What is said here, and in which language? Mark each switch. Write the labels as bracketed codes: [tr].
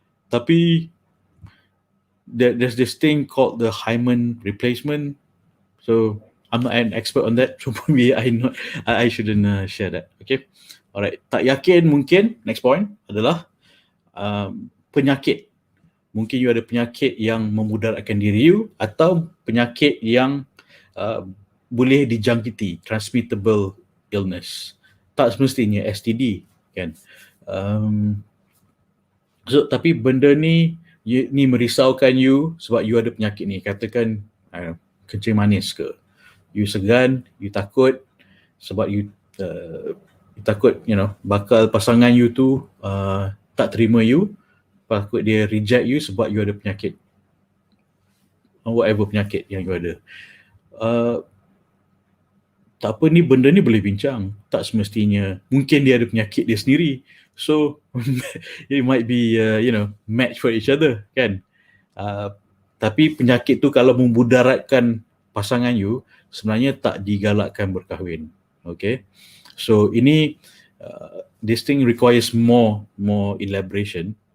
[ms] Tapi [en] there's this thing called the hymen replacement. So I'm not an expert on that. So maybe I shouldn't share that. Okay? Alright. [ms] Tak yakin mungkin, [en] next point [ms] adalah penyakit. Mungkin you ada penyakit yang memudaratkan diri you atau penyakit yang boleh dijangkiti, [en] transmittable illness. [ms] Tak semestinya STD kan. Tapi benda ni merisaukan you sebab you ada penyakit ni. Katakan kencing manis ke. You segan, you takut sebab you takut bakal pasangan you tu tak terima you. Takut dia reject you sebab you ada penyakit. Whatever penyakit yang you ada. Tak apa, benda ni boleh bincang. Tak semestinya. Mungkin dia ada penyakit dia sendiri. [en] So, it might be, match for each other, [ms] kan? Tapi penyakit tu kalau memudaratkan pasangan you, sebenarnya tak digalakkan berkahwin. Okay? [en] So, [ms] ini, [en] this thing requires more elaboration.